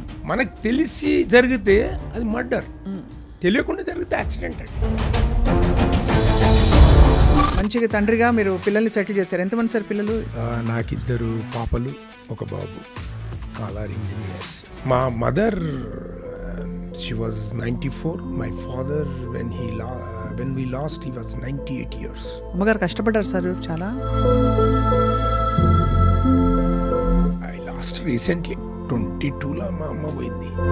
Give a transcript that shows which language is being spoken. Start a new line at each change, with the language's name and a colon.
Telugu: మనకు తెలిసి జరిగితే అది మర్డర్, తెలియకుండా జరిగితే యాక్సిడెంట్ అండి. మంచిగా తండ్రిగా మీరు పిల్లల్ని సెటిల్ చేశారు. ఎంతమంది సార్ పిల్లలు? నాకు 2 పాపలు, ఒక బాబు.
English: All are engineers.
Telugu: మా mother
English: she was 94. My father when we lost he was 98 years.
Telugu: అమ్మగారు కష్టపడ్డారు సార్ చాలా.
English: I lost recently
Telugu: 22లో మా అమ్మ పోయింది.